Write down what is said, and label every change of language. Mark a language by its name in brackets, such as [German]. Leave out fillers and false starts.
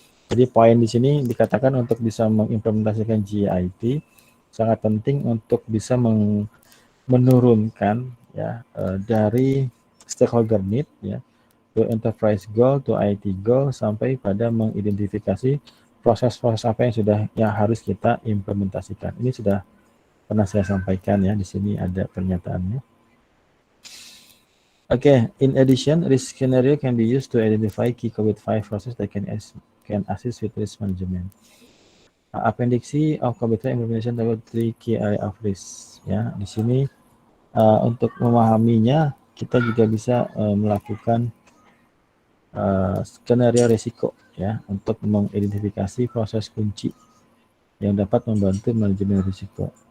[Indonesian] Jadi poin di sini dikatakan untuk bisa mengimplementasikan GIT sangat penting untuk bisa menurunkan ya dari stakeholder need ya [English] to enterprise goal to IT goal [Indonesian] sampai pada mengidentifikasi proses-proses apa yang harus kita implementasikan. Ini sudah pernah saya sampaikan ya, di sini ada pernyataannya. [English] Okay, in addition, risk scenario can be used to identify key COVID-5 process that can assist with risk management. Appendix C of COVID-5 implementation about 3 key area of risk. [Indonesian] Ya, di sini untuk memahaminya kita juga bisa melakukan skenario risiko ya untuk mengidentifikasi proses kunci yang dapat membantu manajemen risiko.